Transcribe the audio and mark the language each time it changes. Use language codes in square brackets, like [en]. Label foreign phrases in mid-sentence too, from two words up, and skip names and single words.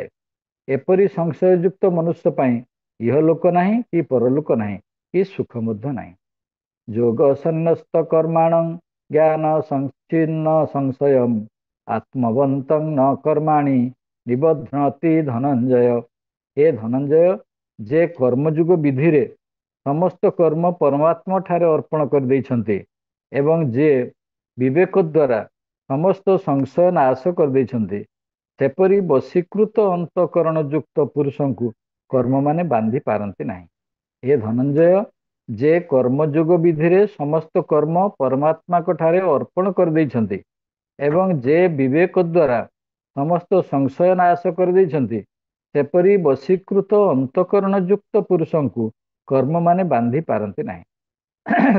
[or] ଏପରି ସଂଶୟଯୁକ୍ତ ମନୁଷ୍ୟ ପାଇଁ ଇହଲୋକ ନାହିଁ କି ପରଲୋକ ନାହିଁ କି ସୁଖ ମଧ୍ୟ ନାହିଁ। [sa] ଯୋଗ ସନ୍ନ୍ୟସ୍ତ କର୍ମାଣଂ ଜ୍ଞାନ ସଂଚ୍ଛିନ୍ନ ସଂଶୟମ୍ ଆତ୍ମବନ୍ତଂ ନ କର୍ମାଣି ନିବଧ୍ନତି ଧନଞ୍ଜୟ। [or] ହେ ଧନଞ୍ଜୟ ଯେ कर्मଯୁଗ ବିଧିରେ ସମସ୍ତ କର୍ମ ପରମାତ୍ମା ଠାରେ ଅର୍ପଣ କରିଦେଇଛନ୍ତି ଏବଂ ଯେ ବିବେକ ଦ୍ୱାରା ସମସ୍ତ ସଂଶୟ ନାଶ କରିଦେଇଛନ୍ତି ସେପରି ବଶୀକୃତ ଅନ୍ତଃକରଣ ଯୁକ୍ତ ପୁରୁଷଙ୍କୁ କର୍ମମାନେ ବାନ୍ଧି ପାରନ୍ତି ନାହିଁ। हे ଧନଞ୍ଜୟ ଯେ କର୍ମଯୁଗ ବିଧିରେ ସମସ୍ତ କର୍ମ ପରମାତ୍ମାଙ୍କ ଠାରେ ଅର୍ପଣ କରିଦେଇଛନ୍ତି ଏବଂ ଯେ ବିବେକ ଦ୍ୱାରା ସମସ୍ତ ସଂଶୟ ନାଶ କରିଦେଇଛନ୍ତି ସେପରି ବଶୀକୃତ ଅନ୍ତଃକରଣ ଯୁକ୍ତ ପୁରୁଷଙ୍କୁ କର୍ମମାନେ ବାନ୍ଧି ପାରନ୍ତି ନାହିଁ।